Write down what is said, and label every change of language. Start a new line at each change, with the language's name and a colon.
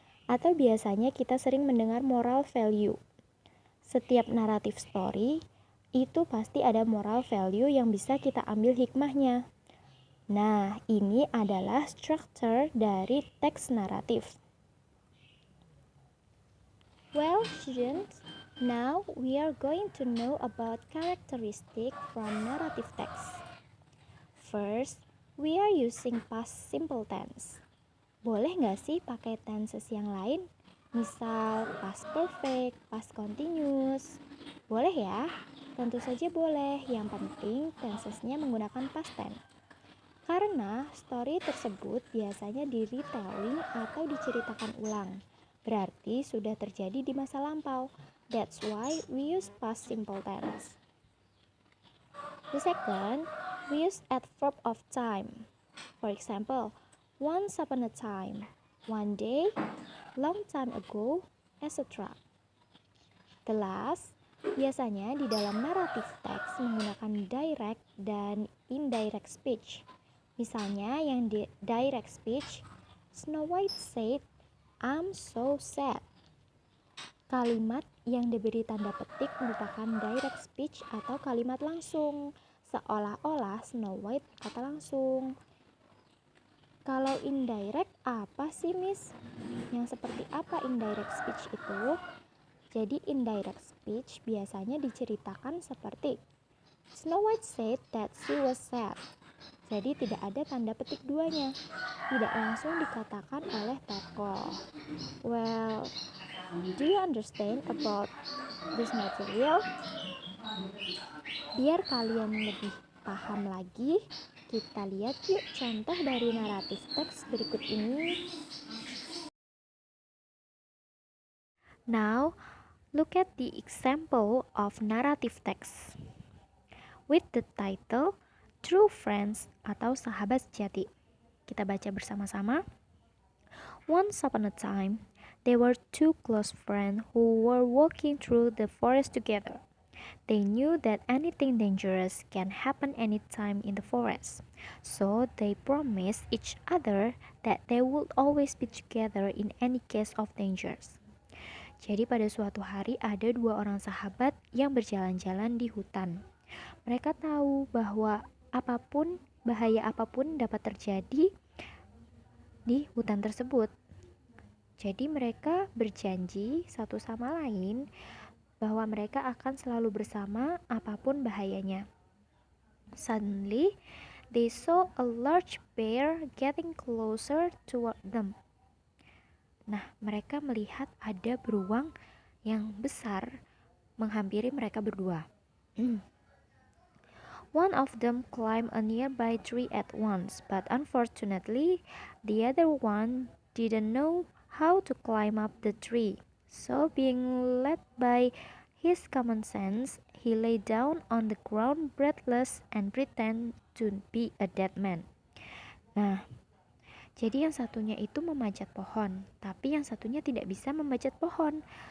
Indonesian: Atau biasanya kita sering mendengar moral value. Setiap naratif story itu pasti ada moral value yang bisa kita ambil hikmahnya. Nah, ini adalah struktur dari teks naratif.
English: Well, students, now we are going to know about characteristic from narrative text. First, we are using past simple tense.
Indonesian: Boleh nggak sih pakai tenses yang lain? Misal past perfect, past continuous. Boleh ya? Tentu saja boleh. Yang penting tensesnya menggunakan past tense. Karena story tersebut biasanya di retelling atau diceritakan ulang. Berarti sudah terjadi di masa lampau.
English: That's why we use past simple tense. The second, we use adverb of time. For example, once upon a time, one day, long time ago, etc. The last,
Indonesian: biasanya di dalam narrative text menggunakan direct dan indirect speech. Misalnya yang di direct speech,
English: Snow White said, "I'm so sad."
Indonesian: Kalimat yang diberi tanda petik merupakan direct speech atau kalimat langsung, seolah-olah Snow White berkata langsung. Kalau indirect apa sih, Miss? Yang seperti apa indirect speech itu? Jadi indirect speech biasanya diceritakan seperti
English: Snow White said that she was sad.
Indonesian: Jadi tidak ada tanda petik duanya. Tidak langsung dikatakan oleh tokoh.
English: Well, do you understand about this material?
Indonesian: Biar kalian lebih paham lagi, kita lihat yuk contoh dari naratif teks berikut ini.
English: Now, look at the example of narrative text with the title True Friends atau Sahabat Sejati.
Indonesian: Kita baca bersama-sama.
English: Once upon a time, there were two close friends who were walking through the forest together. They knew that anything dangerous can happen anytime in the forest, so they promised each other that they would always be together in any case of dangers.
Indonesian: Jadi pada suatu hari ada dua orang sahabat yang berjalan-jalan di hutan. Mereka tahu bahwa bahaya apapun dapat terjadi di hutan tersebut. Jadi mereka berjanji satu sama lain bahwa mereka akan selalu bersama apapun bahayanya.
English: Suddenly, they saw a large bear getting closer toward them.
Indonesian: Nah, mereka melihat ada beruang yang besar menghampiri mereka berdua.
English: One of them climbed a nearby tree at once, but unfortunately, the other one didn't know how to climb up the tree. So, being led by his common sense, he lay down on the ground breathless and pretended to be a dead man.
Indonesian: Nah, jadi yang satunya itu memanjat pohon, tapi yang satunya tidak bisa memanjat pohon.